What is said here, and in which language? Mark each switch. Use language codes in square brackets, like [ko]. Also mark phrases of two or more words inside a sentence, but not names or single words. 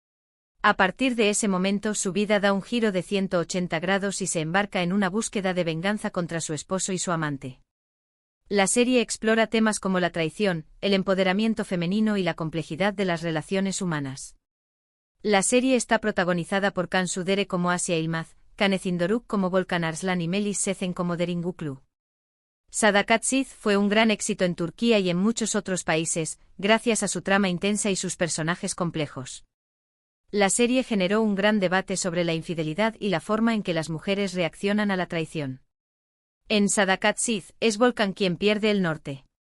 [es] A partir de ese momento su vida da un giro de 180 grados y se embarca en una búsqueda de venganza contra su esposo y su amante. La serie explora temas como la traición, el empoderamiento femenino y la complejidad de las relaciones humanas. La serie está protagonizada por Cansu Dere como Asia Yılmaz, Canecin Doruk como Volkan Arslan y Melis Sezen como Derin Guklu. Sadakat Sith fue un gran éxito en Turquía y en muchos otros países, gracias a su trama intensa y sus personajes complejos. La serie generó un gran debate sobre la infidelidad y la forma en que las mujeres reaccionan a la traición. En Sadakat Sith, es Volkan quien pierde el norte.